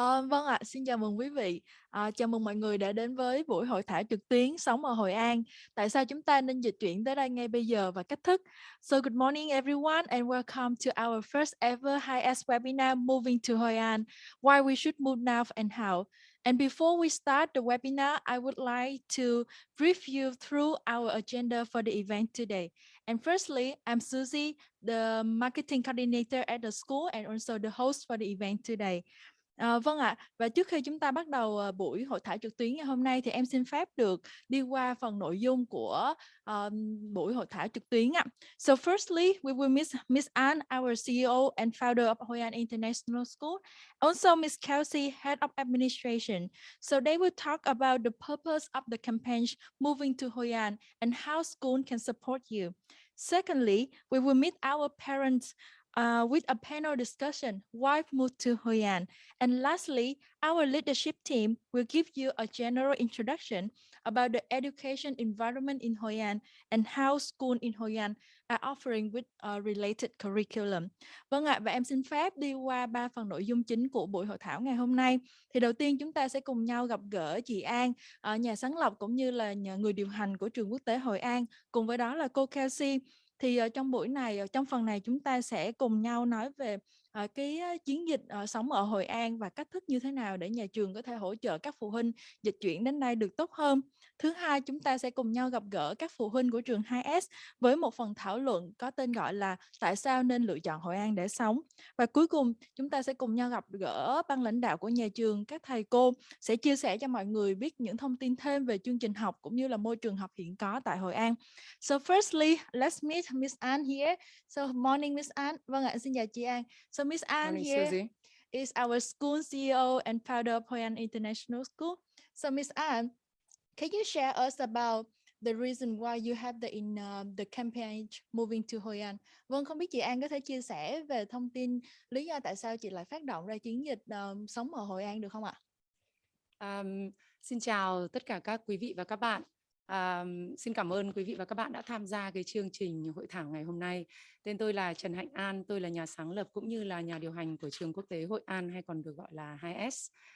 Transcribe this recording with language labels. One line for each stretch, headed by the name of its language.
Vietnamese: Vâng ạ, xin chào mừng quý vị. Chào mừng mọi người đã đến với buổi hội thảo trực tuyến Sống ở Hội An. Tại sao chúng ta nên dịch chuyển tới đây ngay bây giờ và cách thức?
English: So good morning everyone and welcome to our first ever high-S webinar Moving to Hoi An, Why we should move now and how. And before we start the webinar, I would like to brief you through our agenda for the event today. And firstly, I'm Susie, the marketing coordinator at the school and also the host for the event today.
Vietnamese: Vâng ạ, và trước khi chúng ta bắt đầu buổi hội thảo trực tuyến ngày hôm nay thì em xin phép được đi qua phần nội dung của buổi hội thảo trực tuyến ạ.
English: So firstly, we will miss Miss An, our CEO and founder of Hoi An International School. Also Miss Kelsey, Head of Administration. So they will talk about the purpose of the campaign Moving to Hoi An and how school can support you. Secondly, we will meet our parents with a panel discussion, Why Move to Hoi An? And lastly, our leadership team will give you a general introduction about the education environment in Hoi An and how schools in Hoi An are offering with a related curriculum.
Vietnamese: Vâng ạ, và em xin phép đi qua 3 phần nội dung chính của buổi hội thảo ngày hôm nay. Thì đầu tiên chúng ta sẽ cùng nhau gặp gỡ chị An, nhà sáng lập cũng như là người điều hành của trường quốc tế Hội An. Cùng với đó là cô Kelsey. Thì trong buổi này, trong phần này chúng ta sẽ cùng nhau nói về cái chiến dịch sống ở Hội An và cách thức như thế nào để nhà trường có thể hỗ trợ các phụ huynh dịch chuyển đến đây được tốt hơn. Thứ hai, chúng ta sẽ cùng nhau gặp gỡ các phụ huynh của trường 2S với một phần thảo luận có tên gọi là tại sao nên lựa chọn Hội An để sống. Và cuối cùng, chúng ta sẽ cùng nhau gặp gỡ ban lãnh đạo của nhà trường, các thầy cô sẽ chia sẻ cho mọi người biết những thông tin thêm về chương trình học cũng như là môi trường học hiện có tại Hội An.
English: So firstly, let's meet Miss An here. So morning Miss An.
Vietnamese: Vâng ạ, xin chào chị An.
English: So Miss An Morning, here Susie. is our school CEO and founder of Hoi An International School. So Miss An, can you share us about the reason why you have the campaign moving to Hoi An?
Vietnamese: Vâng, không biết chị An có thể chia sẻ về thông tin lý do tại sao chị lại phát động ra chiến dịch sống ở Hội An được không ạ? Xin chào tất cả các quý vị và các bạn. Xin cảm ơn quý vị và các bạn đã tham gia cái chương trình hội thảo ngày hôm nay. Tên tôi là Trần Hạnh An, tôi là nhà sáng lập cũng như là nhà điều hành của trường quốc tế Hội An hay còn được gọi là 2S.